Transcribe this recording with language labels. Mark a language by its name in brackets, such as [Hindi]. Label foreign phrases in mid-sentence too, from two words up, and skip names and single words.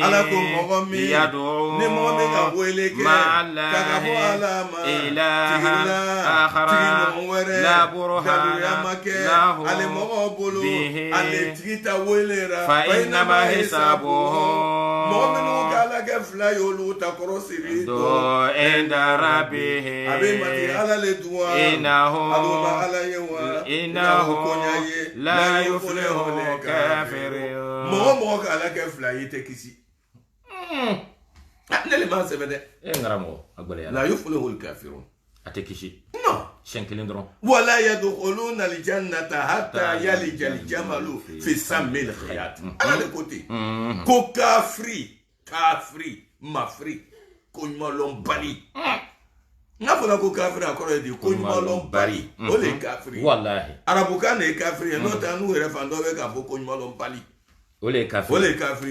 [Bambara] ala ko mɔgɔ min ni mɔgɔ min ka wele kɛ k'a fɔ ala ma tigi ɲɔgɔn wɛrɛ daluya ma kɛ ale mɔgɔw bolo ale tigi ta wele ra [Arabic] فإنما حسابه [Bambara] mɔgɔ minnu ka ala kɛ fila ye olu ta kɔrɔ siri [Arabic] do عند ربه [Bambara] a bɛ mati ala le dun wa a b'o ma ala ye wa innahu konya ye [Arabic] لا يفلح الكافرون [Bambara] mɔgɔ ka ala kɛ fila ye tɛ kisi ne le ma sɛbɛ dɛ ngaramɔgɔ a gbɛlɛya [Arabic] لا يفلح الكافرون [Bambara] a tɛ kisi non siɲɛ kelen dɔrɔn [Arabic] ولا يدخلون الجنة حتى يلج الجمل في سم الخياط [Bambara] ala de ko ten ko kafiri mafiri ko ɲumanlɔn bali n'a fɔra ko kafiri a kɔrɔ ye di ko ɲumanlɔn bali o de ye kafiri wallahi arabukan de ye kafiri ye n'o tɛ n'u yɛrɛ fan dɔ bɛ k'a fɔ ko ɲumanlɔn bali o de ye kafiri